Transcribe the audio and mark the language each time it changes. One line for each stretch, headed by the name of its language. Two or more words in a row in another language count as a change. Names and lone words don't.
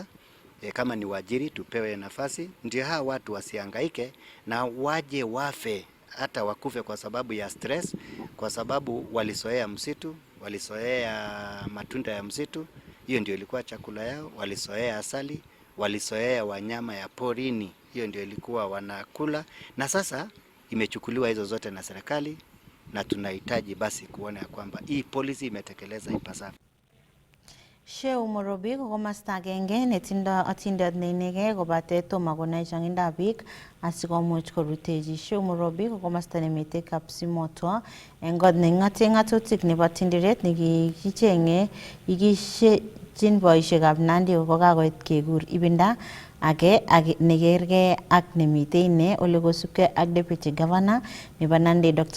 Swahili: Kama ni wajiri tupewe nafasi, ndio hawa watu wasihangaike na waje wafe hata wakufe kwa sababu ya stress, kwa sababu walisoea msitu, walisoea matunda ya msitu, hiyo ndio ilikuwa chakula yao, walisoea asali, walisoea wanyama ya porini, hiyo ndio ilikuwa wanakula, na sasa imechukuliwa hizo zote na serikali, na tunahitaji basi kuona ya kwamba hii policy imetekeleza ipasavyo.
Kalenjin: Sheu Morobi ko komasta agenge netindo atindet neinegei kobate tomo konai changindab biik asikomuch korutechi. Sheu Morobi ko komasta nemite Kapsimotwo eng kot neng'ate ng'atutik nebo tindiret nekikicheng'e ikishechin boisiekab Nandi kokakoit kekur ibinda age nekergei ak nemite ine ole kosubkei ak
English: Deputy Governor
Kalenjin: nebo Nandi Dr.